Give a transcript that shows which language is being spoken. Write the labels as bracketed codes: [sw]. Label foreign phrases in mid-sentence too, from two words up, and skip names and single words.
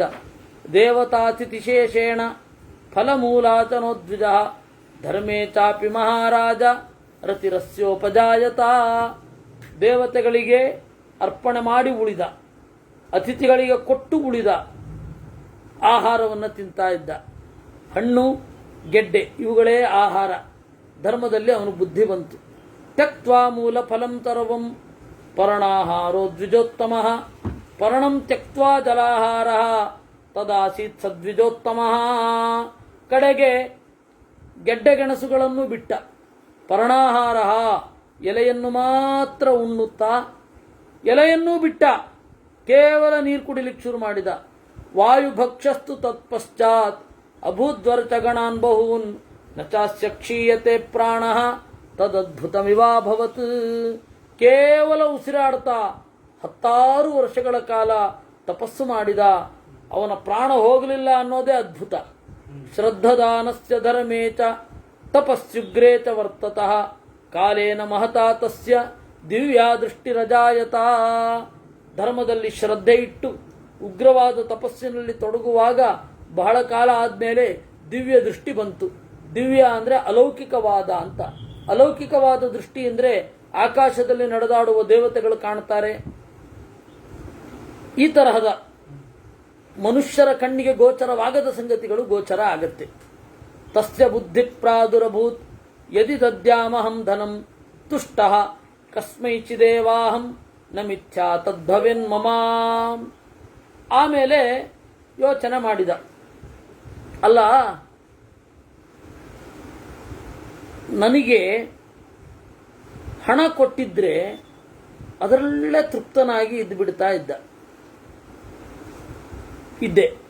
[sa] ದೇವತಾತಿಥಿಶೇಷೇಣ ಫಲಮೂಲಾಚನೋದ್ವಿಜ ಧರ್ಮೇ ಚಾಪಿ ಮಹಾರಾಜ ರತಿರಸ್ಯೋಪಜಾಯತ. [kn] ದೇವತೆಗಳಿಗೆ ಅರ್ಪಣೆ ಮಾಡಿ ಉಳಿದ, ಅತಿಥಿಗಳಿಗೆ ಕೊಟ್ಟು ಉಳಿದ ಆಹಾರವನ್ನು ತಿಂತಾ ಇದ್ದ. ಹಣ್ಣು ಗೆಡ್ಡೆ ಇವುಗಳೇ ಆಹಾರ. ಧರ್ಮದಲ್ಲಿ ಅವನು ಬುದ್ಧಿ ಬಂತು. [sa] ತ್ಯಕ್ತ್ವಾ ಮೂಲ ಫಲಂ ತರವಂ ಪರ್ಣಾಹಾರೋ ದ್ವಿಜೋತ್ತಮ ಪರ್ಣಂ ತ್ಯಕ್ತ್ವಾ ಜಲಾಹಾರ ತದಾಸೀತ್ ಸದ್ವಿಜೋತ್ತಮ. [kn] ಕಡೆಗೆ ಗೆಡ್ಡೆ ಗೆಣಸುಗಳನ್ನು ಬಿಟ್ಟ. ಪರ್ಣಾಹಾರ ಎಲೆಯನ್ನು ಮಾತ್ರ ಉಣ್ಣುತ್ತಾ ಎಲೆಯನ್ನೂ ಬಿಟ್ಟ. ಕೇವಲ ನೀರು ಕುಡಿಲಿಕ್ಕೆ ಶುರು ಮಾಡಿದ. [sa] ವಾಯುಭಕ್ಷಸ್ತು ತತ್ಪಶ್ಚಾತ್ ಅಭೂದ್ವರ್ಚಗಣಾನ್ ಬಹೂನ್ ನ ಚಾಸ್ಯ ಕ್ಷೀಯತೆ ಪ್ರಾಣ ತದದ್ಭುತಮಿವಾಭವತ್. [kn] ಕೇವಲ ಉಸಿರಾಡ್ತಾ 10 ವರ್ಷಗಳ ಕಾಲ ತಪಸ್ಸು ಮಾಡಿದ, ಅವನ ಪ್ರಾಣ ಹೋಗಲಿಲ್ಲ ಅನ್ನೋದೇ ಅದ್ಭುತ. [sa] ಶ್ರದ್ಧದಾನಸ್ಯ ಧರ್ಮೇ ಚ ತಪಸ್ಯುಗ್ರೇ ಚ ವರ್ತತಃ ಕಾಲೇನ ಮಹತಾ ತಸ್ಯ ದಿವ್ಯಾ ದೃಷ್ಟಿರಜಾಯತ. [kn] ಧರ್ಮದಲ್ಲಿ ಶ್ರದ್ಧೆ ಇಟ್ಟು ಉಗ್ರವಾದ ತಪಸ್ಸಿನಲ್ಲಿ ತೊಡಗುವಾಗ ಬಹಳ ಕಾಲ ಆದಮೇಲೆ ದಿವ್ಯ ದೃಷ್ಟಿ ಬಂತು. ದಿವ್ಯ ಅಂದರೆ ಅಲೌಕಿಕವಾದ ಅಂತ. ಅಲೌಕಿಕವಾದ ದೃಷ್ಟಿ ಅಂದರೆ ಆಕಾಶದಲ್ಲಿ ನಡೆದಾಡುವ ದೇವತೆಗಳು ಕಾಣ್ತಾರೆ. ಈ ತರಹದ ಮನುಷ್ಯರ ಕಣ್ಣಿಗೆ ಗೋಚರವಾಗದ ಸಂಗತಿಗಳು ಗೋಚರ ಆಗತ್ತೆ. [sa] ತಸ್ಯ ಬುದ್ಧಿ ಪ್ರಾದುರಭೂತ್ ಯದಿ ದದ್ಯಾಮಹಂ ಧನಂ ತುಷ್ಟಃ ಕಸ್ಮೈಚಿದೇವಾಹಂ ನ ಮಿಥ್ಯಾ ತದ್ಭವೆನ್ ಮಮ. [kn] ಆಮೇಲೆ ಯೋಚನೆ ಮಾಡಿದ, ಅಲ್ಲ, ನನಗೆ ಹಣ ಕೊಟ್ಟಿದ್ರೆ ಅದರಲ್ಲೇ ತೃಪ್ತನಾಗಿ ಇದ್ದು ಬಿಡ್ತಾ ಇದ್ದೆ.